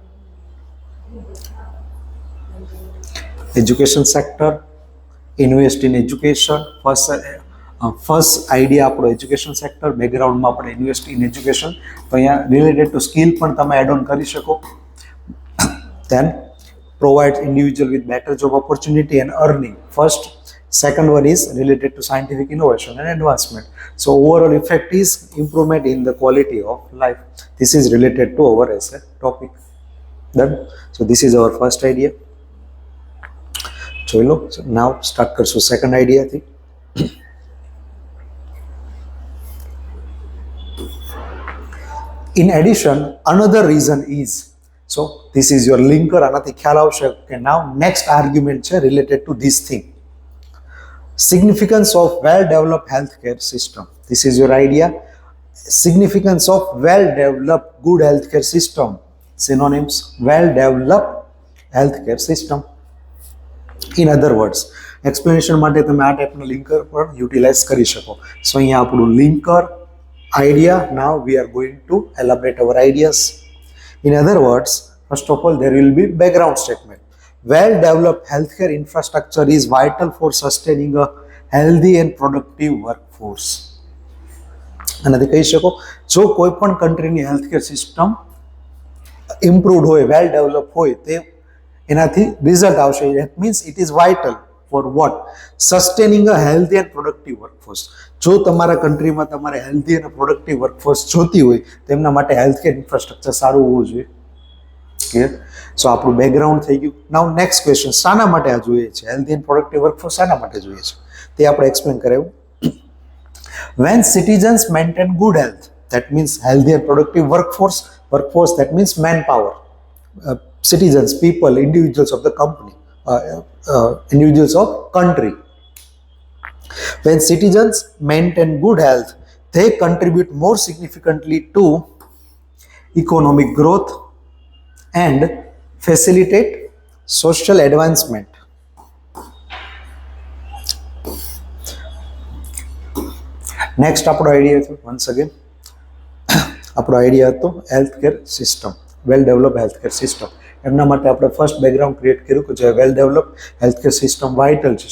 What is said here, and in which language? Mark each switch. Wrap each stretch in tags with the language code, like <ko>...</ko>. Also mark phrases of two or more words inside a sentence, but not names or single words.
<en>Education sector, invest in education. first idea</en> <gu>આપણો</gu> <en>education sector,</en> <gu>બેકગ્રાઉન્ડમાં આપણે</gu> <en>invest in education.</en> <gu>તો અહીંયા</gu> <en>related to skill</en> <gu>પણ તમે</gu> <en>add on</en> <gu>કરી શકો.</gu> <en>Then provides individual with better job opportunity and earning. First, second one is related to scientific innovation and advancement. So overall effect is improvement in the quality of life. This is related to our essay topic. Done. So this is our first idea.</en> <gu>ચાલો,</gu> <en>so now start</en> <gu>કરશો</gu> <en>second idea</en> <gu>થી.</gu> <en>In addition, another reason is, so this is your linker.</en> <gu>આનાથી ખ્યાલ આવશે કે</gu> <en>now next argument</en> <gu>છે</gu> <en>related to this thing. Significance of well-developed healthcare system. This is your idea. Significance of well-developed good healthcare system. Synonyms: well-developed healthcare system. In other words,</en> <gu>explanation માટે તમે આ ટાઈપના લિંકર પણ યુટિલાઇઝ કરી શકો. સો અહીંયા આપણું લિંકર idea.</gu> <en>Now we are going to elaborate our ideas. In other words, first of all, there will be background statement. Well-developed healthcare infrastructure is vital for sustaining a healthy and productive workforce.</en> <gu>આનાથી કહી શકો જો કોઈ પણ કન્ટ્રીની</gu> <en>healthcare system</en> <gu>ઇમ્પ્રુવડ હોય,</gu> <en>well develop</en> <gu>હોય, તે એનાથી રિઝલ્ટ આવશે.</gu> <en>It means it is vital for what? sustaining a healthy and productive workforce.</en> <gu>જો તમારા કન્ટ્રીમાં તમારે હેલ્ધી અને</gu> <en>productive workforce</en> <gu>જોતી હોય તો એમના માટે</gu> <en>healthcare infrastructure</en> <gu>સારું હોવું જોઈએ. ક્લિયર? સો આપણું બેકગ્રાઉન્ડ થઈ ગયું.</gu> <en>now next question,</en> <gu>શાના માટે આ જોઈએ છે?</gu> <en>healthy and productive workforce</en> <gu>શાના માટે જોઈએ છે તે આપણે એક્સપ્લેન કરાવ્યું.</gu> <en>When citizens maintain good health, that means healthy and productive workforce. Workforce, that means manpower. Citizens, people, individuals of the company, individuals of country. When citizens maintain good health, they contribute more significantly to economic growth and facilitate social advancement.</en> <gu>નેક્સ્ટ આપણો આઈડિયા હતો,</gu> <en>once again</en> <gu>આપણો આઈડિયા હતો</gu> <en>healthcare system, well develop healthcare system.</en> <gu>એમના માટે આપણે</gu> <en>first background</en> <gu>ક્રિએટ કર્યું કે જે</gu> <en>well develop healthcare system vital</en> <gu>છે.</gu>